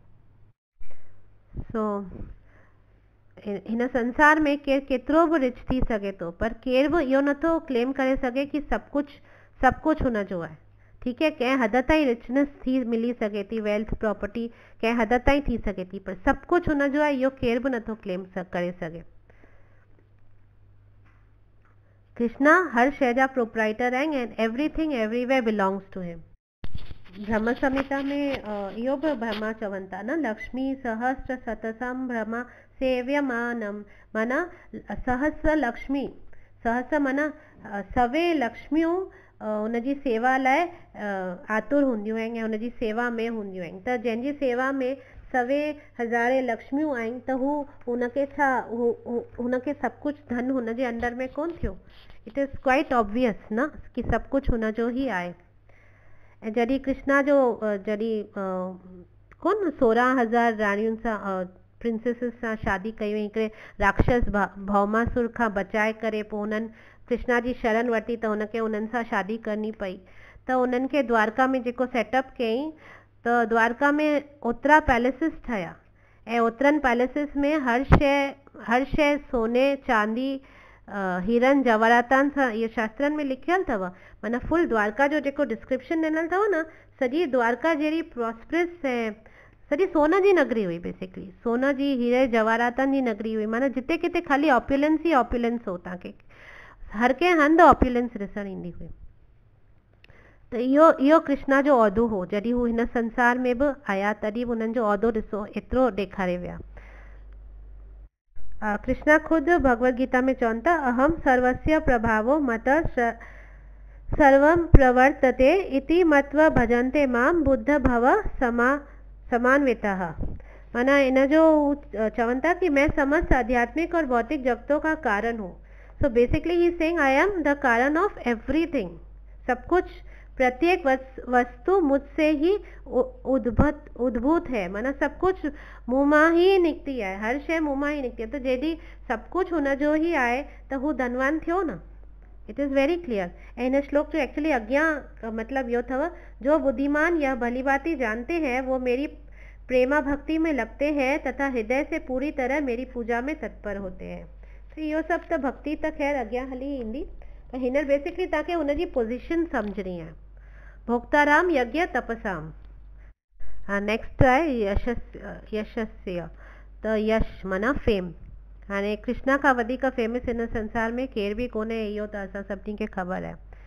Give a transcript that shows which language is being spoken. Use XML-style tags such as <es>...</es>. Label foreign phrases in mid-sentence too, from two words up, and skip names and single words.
<sd>सो हिन संसार में केरु केतिरो बि रिच थी सघे थो, पर केरु बि इहो नथो क्लेम करे सघे कि सभु कुझु हुनजो आहे। ठीकु है, कंहिं हद ताईं रिचनेस थी मिली सघे थी,</sd> <en>wealth property</en> <sd>कंहिं हद ताईं थी सघे थी, पर सभु कुझु हुनजो आहे इहो केरु बि नथो क्लेम करे सघे। कृष्णा हर शइ जा प्रोप्राइटर आहिनि</sd> <en>and everything everywhere belongs to him.</en> <sd>ब्रह्म संहिता में इहो बि ब्रह्मा चवनि था न,</sd> <sa>लक्ष्मी सहस्र सतसम ब्रह्मा सेव्यमानम,</sa> <sd>माना सहस्र लक्ष्मी, सहस्र माना सवे लक्ष्मियूं उनजी सेवा लाइ आतुर हूंदियूं आहिनि ऐं उनजी सेवा में हूंदियूं आहिनि। त जंहिंजी सेवा में सवे हज़ारे लक्ष्मियूं आहिनि त हुनखे छा, हुनखे सभु कुझु धन हुनजे अंडर में कोन थियो?</sd> <en>it is quite obvious</en> <sd>न कि सभु कुझु हुनजो ही आहे। ऐं जॾहिं कृष्णा जो कोन 16,000 राणियुनि सां प्रिंसेसिस सां शादी कई हुई, हिकिड़े राक्षस भौमासुर खां बचाए करे पोइ हुननि कृष्णा जी शरण वरिती त हुनखे उन्हनि सां शादी करणी पई। त उन्हनि खे द्वारका में जेको सेटअप कयईं, त द्वारका में ओतिरा पैलेसिस ठहिया ऐं ओतिरनि पैलेसिस में हर शइ सोने चांदी हीरन जवाहरातनि सां, इहे शास्त्रनि में लिखियल अथव। माना फुल द्वारका जो जेको डिस्क्रिप्शन ॾिनल अथव न, सॼी द्वारका जहिड़ी प्रॉस्परस ऐं सॼी सोन जी नगरी हुई बेसिकली, सोन जी हीरे जवाहरातनि जी नगरी हुई, माना जिते किथे खाली ऑप्युलेंस ई ऑप्युलेंस हो, तव्हांखे हर कंहिं हंधि ऑप्युलेंस ॾिसणु ईंदी हुई। त इहो कृष्णा जो औदो हो। जॾहिं हू हिन संसार में बि आया तॾहिं बि उन्हनि जो औदो ॾिसो एतिरो ॾेखारे विया। कृष्णा ख़ुदि भगवत गीता में चवनि था,</sd> <sa>अहम सर्वस्य प्रभावो मत सर्वं प्रवर्तते इति मत्वा भजन्ते मां बुद्ध भव समान्वितः।</sa> <sd>माना इन जो चवनि था</sd> <hi>कि मैं समस्त आध्यात्मिक और भौतिक जगतों का कारण हूँ।</hi> <en>so basically he saying I am the कारण of everything।</en> <hi>सब कुछ, प्रत्येक वस्तु मुझसे ही उद्भूत है,</hi> <sd>माना सब कुछ मुँह मां ही निकिती है, हर शइ मुँह मां ही निकिती है। त जॾहिं</sd> <hi>सब कुछ</hi> <sd>हुन जो ही आहे त हू धनवान थियो न।</sd> <en>it is very clear.</en> <sd>ऐं हिन श्लोक जो एक्चुअली अॻियां मतलब इहो अथव,</sd> <hi>जो बुद्धिमान या भली भांति जानते हैं वो मेरी प्रेमा भक्ति में लगते हैं तथा हृदय से पूरी तरह मेरी पूजा में तत्पर होते हैं।</hi> <sd>तो इहो सभु त भक्ति त ख़ैर अॻियां हली ईंदी, पर हींअर बेसिकली तव्हांखे हुनजी पोजीशन सम्झणी आहे।</sd> <sa>भोक्ताराम यज्ञ तपसाम।</sa> <sd>नेक्स्ट आहे यशस्य। त यश माना फेम। हाणे कृष्णा खां वधीक फेमस हिन संसार में केर बि कोन्हे, इहो त असां सभिनी खे ख़बर आहे।</sd>